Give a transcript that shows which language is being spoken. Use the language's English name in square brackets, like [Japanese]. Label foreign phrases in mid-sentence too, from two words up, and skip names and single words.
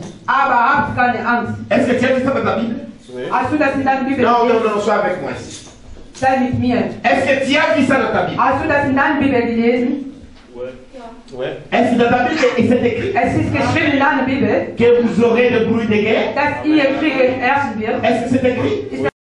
[German] Aber habt keine Angst. [French] Est-ce que tu as vu ça dans ta Bible? [German] Hast du das in deiner Bibel [French] Non, non, [German] gelesen? [French] non, sois avec moi ici. [German] Sei mit mir. [French] Est-ce que tu as vu ça dans ta Bible? [German] Hast du das in deiner Bibel gelesen? [French] Est-ce que dans ta Bible, c'est écrit [German] Es ist geschrieben in deiner Bibel, [French] que vous aurez de bruit de guerre? [German] dass ihr Kriege herrschen wird. [French] Est-ce que c'est écrit?